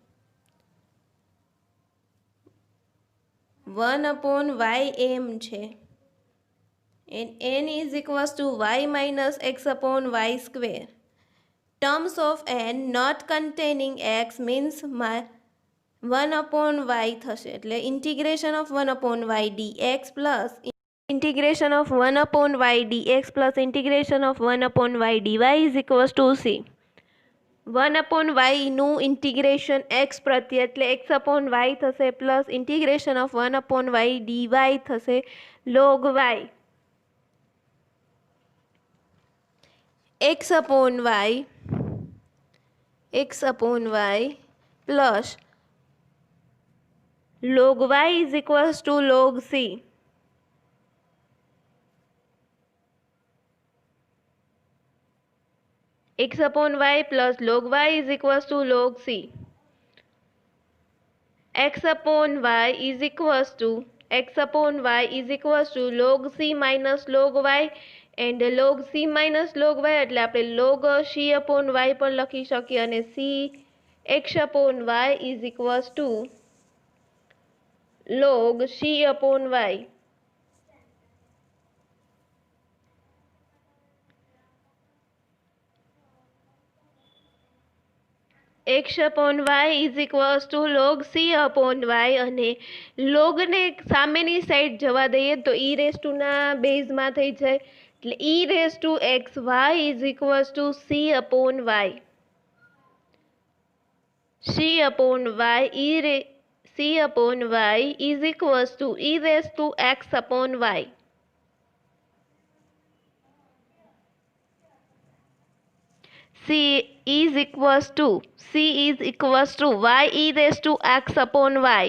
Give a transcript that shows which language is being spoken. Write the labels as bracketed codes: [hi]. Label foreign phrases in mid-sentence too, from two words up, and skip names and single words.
[en] 1 upon y m છે. And n is equals to y minus x upon y square. Terms of n not containing x means 1 upon y થશે. એટલે integration of 1 upon y dx plus integration of 1 upon y dx plus integration of 1 upon y dy is equals to c. 1 upon y [gu] નું ઇન્ટિગ્રેશન x પ્રત્યે એટલે [en] x upon y [gu] થશે [en] plus integration of 1 upon y dy [gu] થશે [en] log y. x upon y plus log y is equals to log c. x upon y plus log y is equals to log c. x upon y is equals to log c minus log y and log c minus log y [gu] એટલે આપણે [en] log c upon y [gu] પણ લખી શકીએ અને [en] c x upon y is equals to log c upon y. x upon y is equals to log c upon y [gu] અને [en] log ને [gu] સામેની સાઈડ જવા દઈએ તો [en] e raise to [gu] ના બેઝમાં થઈ જાય એટલે [en] e raise to x y is equals to c upon y. c upon y is equals to e raised to x upon y. c is equals to y e raised to x upon y.